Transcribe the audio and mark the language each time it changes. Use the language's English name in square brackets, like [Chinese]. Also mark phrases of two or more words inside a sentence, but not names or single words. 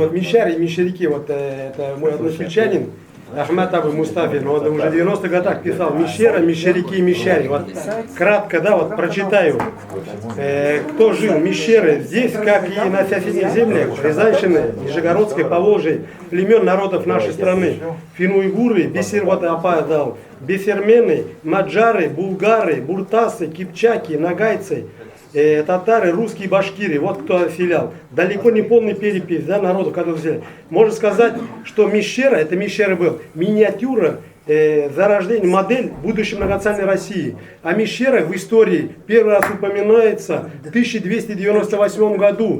[Russian] Вот мишари и мишарики, вот это мой односельчанин, Ахмед Абу Мустафин, он уже в 90-х годах писал «Мишера, мишарики и мишари». Вот кратко, да, вот прочитаю. Кто жил мишеры здесь, как и на соседних землях, Рязанщины, Нижегородской, Поволжья, племен народов нашей страны. Финно-уйгуры, бесермены, маджары, булгары, буртасы, кипчаки, нагайцы, татары, русские, башкиры, вот кто отселял. Далеко не полный перепись, да, народу, который взяли. Можно сказать, что Мишера, это Мишера был, миниатюра, зарождение, модель будущей многонациональной России. А Мишера в истории первый раз упоминается в 1298 году.